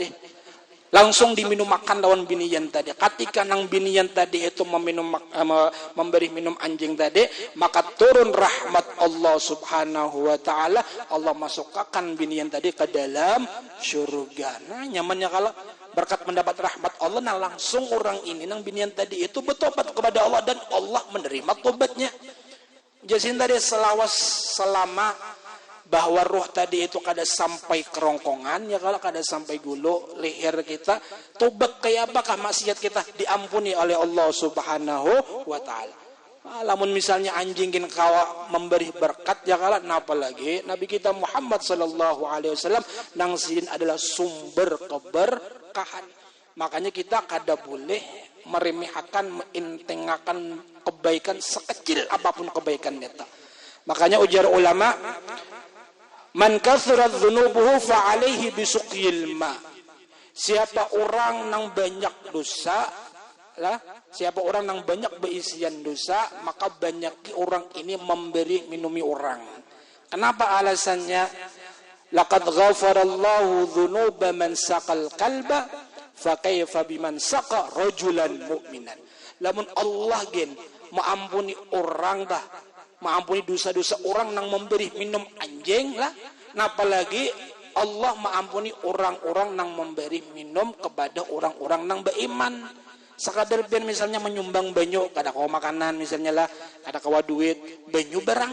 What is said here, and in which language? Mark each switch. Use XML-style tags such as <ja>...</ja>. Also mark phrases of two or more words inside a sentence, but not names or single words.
<bjn>Langsung diminum makan lawan binian tadi. Ketika nang binian tadi itu memberi minum anjing tadi, maka turun rahmat Allah</bjn> <ar>سبحانه وتعالى.</ar> <bjn>Allah masukkan binian tadi ke dalam surga. Nah, nyamannya kalau berkat mendapat rahmat Allah, nah langsung orang ini nang binian tadi itu bertobat kepada Allah dan Allah menerima tobatnya. Jadi tadi selama bahwa roh tadi itu kada sampai kerongkongan ya, kalau kada sampai gulu leher kita, tobat kayak apakah maksiat kita diampuni oleh Allah</bjn> <ar>سبحانه وتعالى.</ar> <bjn>Lamun misalnya anjing kin kawa memberi berkat ya kalau napa lagi Nabi kita Muhammad</bjn> <ar>صلى الله عليه وسلم</ar> <bjn>nang sidin adalah sumber keberkahan. Makanya kita kada boleh meremehkan, mentengakan kebaikan sekecil apapun kebaikan kita. Makanya ujar ulama,</bjn> <ar>من كثرت ذنوبه فعليه بسقي الماء.</ar> <bjn>Siapa orang nang banyak dosa lah, siapa orang nang banyak berisian dosa, maka banyak orang ini memberi minumi orang.</bjn> <id>Kenapa alasannya?</id> <ar>لقد غفر الله ذنوب من سقى الكلب فكيف بمن سقى رجلا مؤمنا.</ar> <bjn>Lamun Allah gen mengampuni orang dah, mengampuni dosa-dosa orang nang memberi minum anjing lah. Nah, apalagi Allah mengampuni orang-orang nang memberi minum kepada orang-orang nang beriman. Sekadar biar misalnya menyumbang banyu, kada kawa makanan misalnya lah, kada kawa duit, banyu barang.</bjn>